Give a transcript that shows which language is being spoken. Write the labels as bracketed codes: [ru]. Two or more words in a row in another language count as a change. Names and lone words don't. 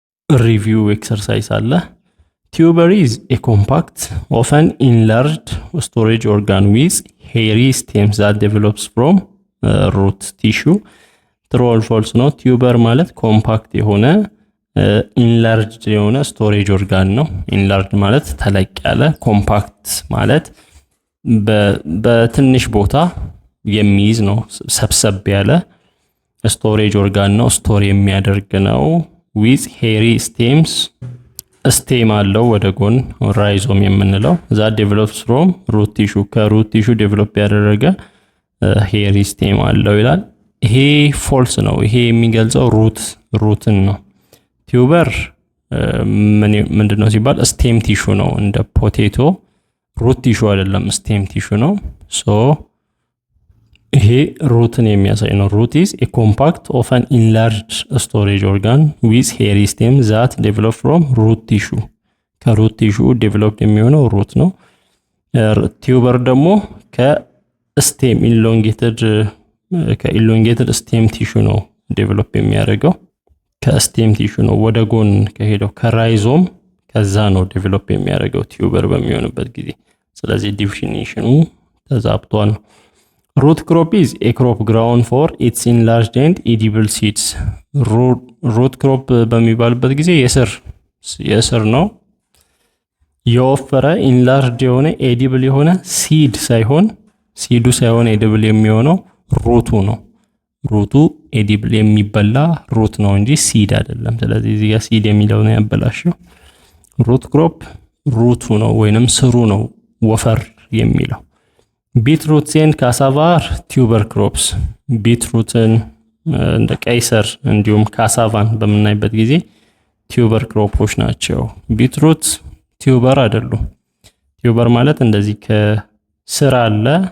[en] review exercise አለ። Tuber is a compact, often enlarged storage organ with hairy stems that develops from root tissue. True or false [am] ነው? ቲዩበር ማለት ኮምፓክት የሆነ ኢንላርጅድ የሆነ [en] storage organ [am] ነው። ኢንላርጅድ ማለት ተለቅ ያለ፣ ኮምፓክት ማለት በትንሽ ቦታ የሚይዝ ነው። ሰብሰብ ያለ [en] storage organ [am] ነው። ስቶር የሚያደርግ ነው። [en] with hairy stems [am] ስቴም አለው ወደ ጎን ራይዞም የምንለው [en] that develops from root tissue [am] ከሩት ቲሹ ዴቨሎፕ ያደረገ [en] hairy stem [am] አለው ይላል። ይሄ ፎልስ ነው። ይሄ የሚገልጸው ሩትን ነው። ቲዩበር ምንድነው ሲባል [en] stem tissue [am] ነው። እንደ [en] potato root tissue [am] አይደለም፣ [en] stem tissue [am] ነው። ሶ ይሄ ሩትን የሚያሳይ ነው። ሩት [en] is a compact often enlarged storage organ with hairy stems that develop from root tissue [am] ከሩት ቲሹ ዴቨሎፕ የሚሆነው ሩት ነው። ቲዩበር ደግሞ ከስቴም ከኢሎንጌትድ ስቴም ቲሹ ነው ዴቨሎፕ የሚያደርገው። ከስቴም ቲሹ ነው ወደ ጎን ከሄደው ከራይዞም ከዛ ነው ዴቨሎፕ የሚያደርገው ቲዩበር በሚሆንበት ጊዜ። ስለዚህ ዲፊኒሽኑ ተዛብቷል። [en] root crop is a crop grown for its enlarged and edible seeds. root crop [am] በሚባልበት ጊዜ የስር ነው። የወፈረ ኢንላርጅድ የሆነ ኤዲብል የሆነ ሲዱ ሳይሆን ኤዲብል የሚሆነው ሩቱ ነው። ሩቱ ኤዲብል የሚበላ ሩት ነው እንጂ ሲድ አይደለም። ስለዚህ እዚህ ጋር ሲድ የሚለው ነው ያበላሸው። [en] root crop [am] ሩቱ ነው ወይንም ስሩ ነው ወፈር የሚለው። [en] beetroot and cassava tuber crops። [am] ቢትሩትን እንደ ቀይሰር እንዲሁም ካሳቫን በምናይበት ጊዜ ቲዩበር ክሮፖች ናቸው። ቢትሩት ቲዩበር አይደሉም። ቲዩበር ማለት እንደዚህ ከስር አለ፣